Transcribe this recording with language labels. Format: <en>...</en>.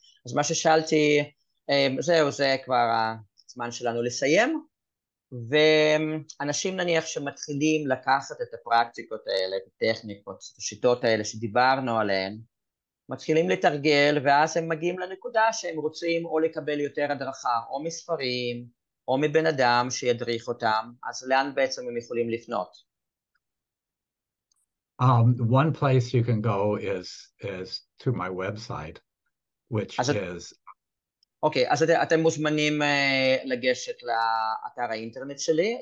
<he>אז מה ששאלתי, זה כבר הזמן שלנו לסיים, ואנשים נניח שמתחילים לקחת את הפרקטיקות האלה, את הטכניקות, את השיטות האלה שדיברנו עליהן, מתחילים לתרגל, ואז הם מגיעים לנקודה שהם רוצים או לקבל יותר הדרכה, או מספרים, או מבן אדם שידריך אותם, אז לאן בעצם הם יכולים לפנות?</he> <en>One place you can go is to my website, which is...</en> <he>אוקיי, אז אתם מוזמנים לגשת לאתר האינטרנט שלי.</he>